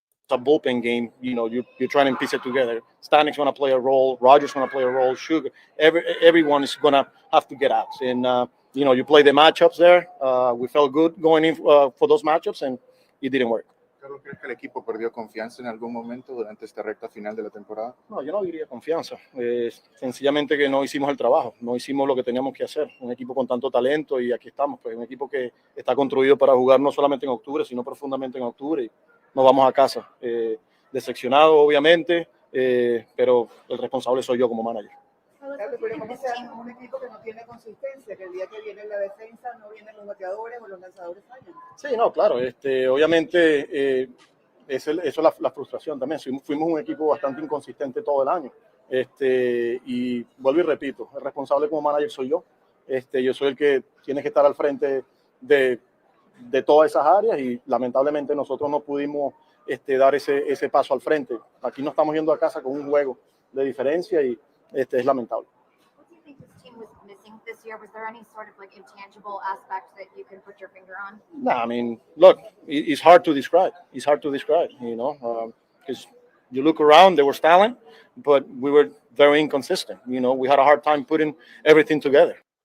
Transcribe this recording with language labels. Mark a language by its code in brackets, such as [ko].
[en] A bullpen game, you're trying to piece it together. Stanik's going to play a role. Rogers going to play a role. Sugar, everyone is going to have to get out. And you play the matchups there. We felt good going in for those matchups, and it didn't work. [es] Carlos, ¿crees que el equipo perdió confianza en algún momento durante esta recta final de la temporada? No, yo no diría confianza. Sencillamente que no hicimos el trabajo, no hicimos lo que teníamos que hacer. Un equipo con tanto talento y aquí estamos, pues un equipo que está construido para jugar no solamente en octubre, sino profundamente en octubre. Y nos vamos a casa. Decepcionado, obviamente, pero el responsable soy yo como manager. Pero ¿cómo se arma un equipo que no tiene consistencia? Que el día que viene la defensa no vienen los bateadores o los lanzadores fallan. Sí, no, claro. Obviamente, eso es la frustración también. Fuimos un equipo bastante inconsistente todo el año. Y vuelvo y repito, el responsable como manager soy yo. Yo soy el que tiene que estar al frente de todas esas áreas y lamentablemente nosotros no pudimos dar ese paso al frente. Aquí nos estamos yendo a casa con un juego de diferencia y es lamentable. [en] What do you think this team was missing this year? Was there any sort of intangible aspect that you can put your finger on? No, I mean, look, it's hard to describe. It's hard to describe, because you look around, there was talent, but we were very inconsistent. We had a hard time putting everything together.